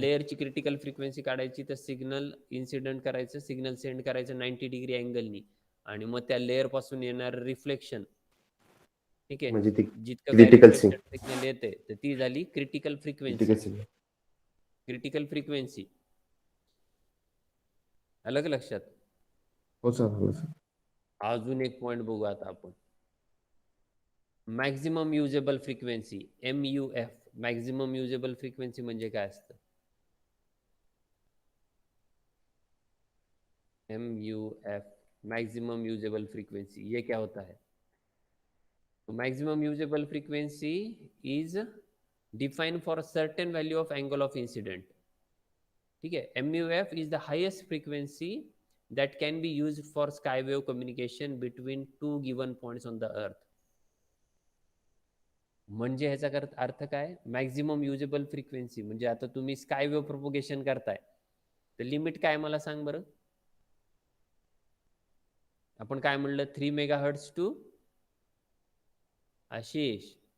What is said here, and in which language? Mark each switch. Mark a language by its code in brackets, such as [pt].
[mr] लेअरची critical frequency काढायची, तर signal incident करायचं, सिग्नल सेंड करायचं 90 डिग्री अँगलनी, आणि मग त्या लेअर पासून येणार रिफ्लेक्शन, ठीक आहे, म्हणजे ती जितकं काय क्रिटिकल सिंग रिफ्लेक्टेड सिग्नल येते, तर ती झाली critical frequency. Critical Singh critical frequency अलग लक्षात. हो सर, हो सर. अजून एक पॉइंट बघू आता आपण. Maximum usable frequency, MUF. Maximum usable frequency म्हणजे काय असतं? [hi] MUF, मैक्सिमम यूजेबल फ्रीक्वेंसी, ये क्या होता है? [en] तो maximum usable frequency is defined for a certain value of angle of incident. [hi] ठीक है, [en] MUF is the highest frequency that can be used for skywave communication between two given points on the earth. [mr] म्हणजे ह्याचा अर्थ काय? Maximum usable frequency म्हणजे आता तुम्ही स्कायवेव propagation करताय, तर लिमिट काय मला सांग बरं? आपण काय म्हणलं? 3 मेगाहर्ट्ज टू, आशिष